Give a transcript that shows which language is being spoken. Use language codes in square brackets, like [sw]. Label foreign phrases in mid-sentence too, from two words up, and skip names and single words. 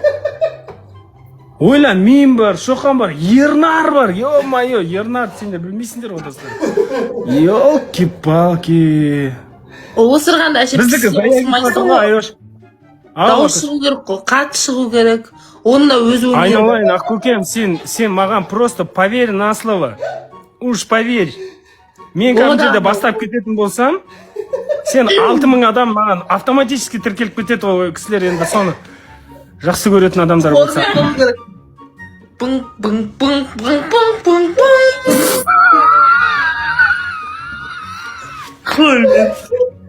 [kk] Ойлан, мен бар, Шоқан бар, Ернар бар, ё-моё, Ернар, сендер білмейсіңдер ғой достар. [ru] Ёлки-палки. [kk] Осырғанда әшеп біздікі зая кетіп ғой, Айош. Дауыс шығу керек қой, қатты шығу керек. Онда өз өнер. Айналайын, Ақкөкем, сен маған [ru] просто поверь на слово. Уж поверь. [kk] Мен кәдімгідей бастап кететін болсам, сен 6000 адам маған автоматически тіркеліп кетеді ғой кісілер, енді соны жақсы көретін адамдар болса. Пың-пың-пың-пың-пың-пың.